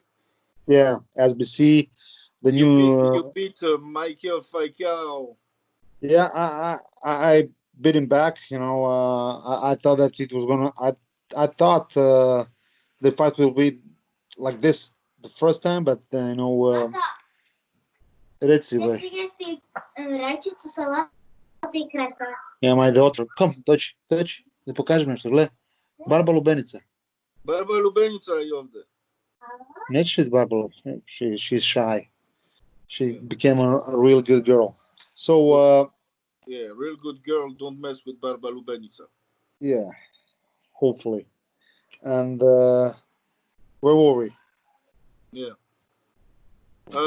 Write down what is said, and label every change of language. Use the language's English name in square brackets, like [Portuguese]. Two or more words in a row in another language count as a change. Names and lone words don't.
[English] Yeah, SBC, the You new. beat you beat Michael Falcao. Yeah, I bit him back. I thought that it was gonna. I thought the fight will be like this the first time, but [Croatian] reci bej. Rajčica, salata i krastavac. [English] Yeah, my daughter. Come, [Croatian] dođi, da pokažem nešto. Gle, Barba Lubenica. Barba Lubenica je ovde. Neće biti Barba. [English] She's shy. She Yeah. became a real good girl. So, Yeah, real good girl. Don't mess with Barba Lubenica. yeah, hopefully. And where were we? Yeah. Where